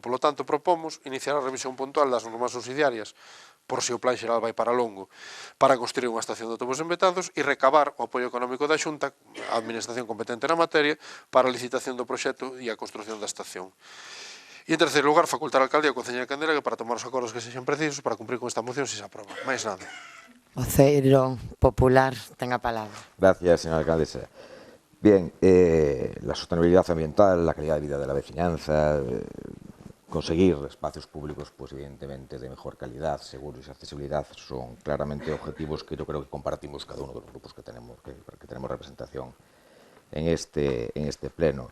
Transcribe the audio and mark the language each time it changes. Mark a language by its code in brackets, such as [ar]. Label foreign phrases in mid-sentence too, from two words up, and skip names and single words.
[es] Por lo tanto, [gl] propomos iniciar a revisión puntual das normas subsidiarias por se o plan xeral vai para longo, para construir unha estación de autobuses en Betanzos e recabar o apoio económico da Xunta, a administración competente na materia, para a licitación do proxecto e a construción da estación. E, en terceiro lugar, facultar a alcaldía e a Concellería de Candelas para tomar os acordos que sexan precisos para cumprir con esta moción se se aproba. Mais nada. Voceiro popular ten a palabra. [es] Gracias, señora alcaldesa. Bien, la sostenibilidad ambiental, la calidad de vida de la vecinanza, conseguir espacios públicos, pues evidentemente de mejor calidad, seguros y accesibilidad son claramente objetivos que yo creo que compartimos cada uno de los grupos que tenemos representación en este pleno.